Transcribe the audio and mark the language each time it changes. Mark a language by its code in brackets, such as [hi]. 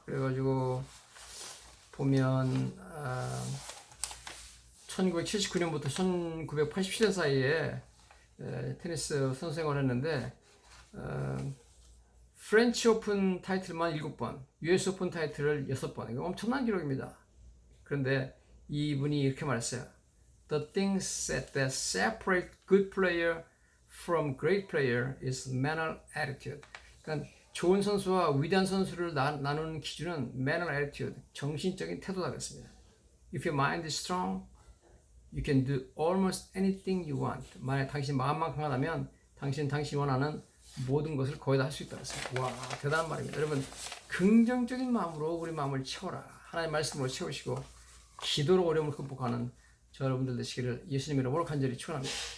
[ko] 그래가지고 보면 1979년부터 1987년 사이에 테니스 선수 생활을 했는데 프렌치 오픈 타이틀만 7번, US 오픈 타이틀을 6번. 이거 엄청난 기록입니다. 그런데 이분이 이렇게 말했어요. [en] The things that separate good player from great player is mental attitude. [ko] 그러니까 좋은 선수와 위대한 선수를 나누는 기준은 [en] mental attitude, [ko] 정신적인 태도다 그랬습니다. [en] If your mind is strong, you can do almost anything you want. [ko] 만약 당신 마음만 강하다면 당신이 원하는 모든 것을 거의 다 할 수 있다고 했습니다. 와, 대단한 말입니다. 여러분, 긍정적인 마음으로 우리 마음을 채워라. 하나님의 말씀으로 채우시고 기도로 어려움을 극복하는 저 여러분들 되시기를 예수님 이름으로 간절히 축원합니다.